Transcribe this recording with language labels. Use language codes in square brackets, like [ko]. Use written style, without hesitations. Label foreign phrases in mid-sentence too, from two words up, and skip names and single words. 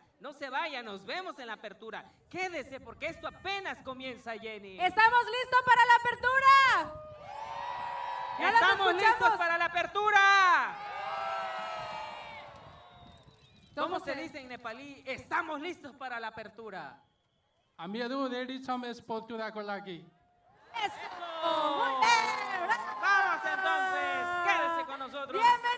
[es] No se vaya, nos vemos en la apertura. Quédese porque esto apenas comienza, Jenny. ¡Estamos listos para la apertura! ¡Ya los ¡Estamos listos escuchamos! para la apertura! ¿Cómo se se- dice en nepalí? Estamos listos para la apertura. [ne] हामीहरू रेडी छौँ यस प्रतियोगिताको लागि [es] Vamos entonces, quédese con nosotros. ¡Bienvenidos!